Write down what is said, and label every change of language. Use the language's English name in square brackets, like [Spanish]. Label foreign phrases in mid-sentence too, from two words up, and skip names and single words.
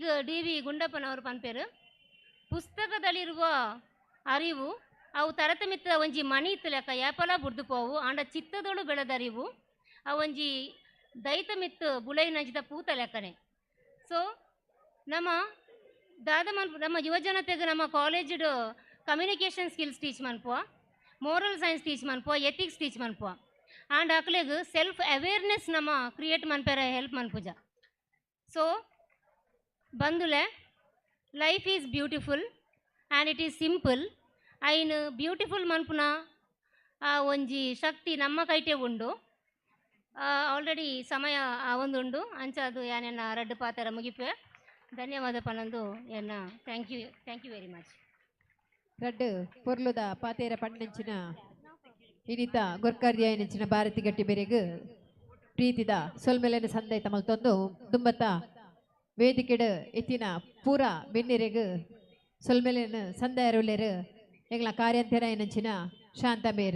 [Tulu] DV ಗುಂಡಪ್ಪನವರು ಪನ್ಪೇರು [Kannada] ಪುಸ್ತಕದಲ್ಲಿರುವ ಅರಿವು [Tulu] ಅವು ತರತಮಿತ್ತ ಒಂಜಿ ಮಣಿ ಇತ್ತು ಲೆಕ್ಕ ಯಾಪಲ ಬುಡ್ದು ಪೋವು ಆಂಡ [Kannada] ಚಿತ್ತದೊಳು ಬೆಳೆದರಿವು [Tulu] ಆ ಒಂಜಿ ದೈತ ಮಿತ್ತು ಬುಳೈನಂಚಿದ ಪೂತ ಲೆಕ್ಕನೆ ಸೊ ನಮ್ಮ ದಾದ ನಮ್ಮ ಯುವಜನತೆಗೆ ನಮ್ಮ ಕಾಲೇಜು [English] communication skills [Tulu] ಟೀಚ್ ಮನ್ಪುವ [English] moral science [Tulu] ಟೀಚ್ ಮನ್ಪುವ ಎಥಿಕ್ಸ್ ಟೀಚ್ ಮನ್ಪುವ ಆಂಡ್ ಅಕ್ಲೆಗ್ [English] self awareness [Tulu] ನಮ್ಮ ಕ್ರಿಯೇಟ್ ಮನ್ಪೇರ ಹೆಲ್ಪ್ ಮನ್ಪುಜ ಸೊ ಬಂದುಲೆ [English] life is beautiful and it is simple. [Tulu] ಐನ್ ಬ್ಯೂಟಿಫುಲ್ ಮನ್ಪುನ ಒಂಜಿ ಶಕ್ತಿ ನಮ್ಮ ಕೈಟೆ ಉಂಡು. ಆಲ್ರೆಡಿ ಸಮಯ ಒಂದುಂಡು ಅಂಚದು ಯಾನೆನ್ನ ರಡ್ಡು ಪಾತ್ರ ಮುಗಿಪೆ. ಧನ್ಯವಾದ ಪನಂದು ಎನ್ನ [English] thank you very much. [Tulu] ರಡ್ಡು ಪೊರ್ಲುದ ಪಾತೇರ ಪಣ್ಣಂಚಿನ ಇನಿತ ಗೊರ್ಕರ್ಯ ಎನಿಂಚಿನ ಭಾರತಿ ಗಟ್ಟಿ ಬೆರೆಗ್ ಪ್ರೀತಿದ ಸೊಲ್ಮೆಲೆನ ಸಂದೈತ ಮಲ್ತೊಂದು ದುಂಬತ್ತ ವೇದಿಕೆಡ್ ಎತ್ತಿನ ಪೂರ ಬೆನ್ನೆರೆಗ್ ಸೊಲ್ಮೆಲೆನ ಸಂದಾಯರುಲೆರ್ ಎಂಗ್ಲ ಕಾರ್ಯಂತೆರ ಎನಂಚಿನ ಶಾಂತಬೇರು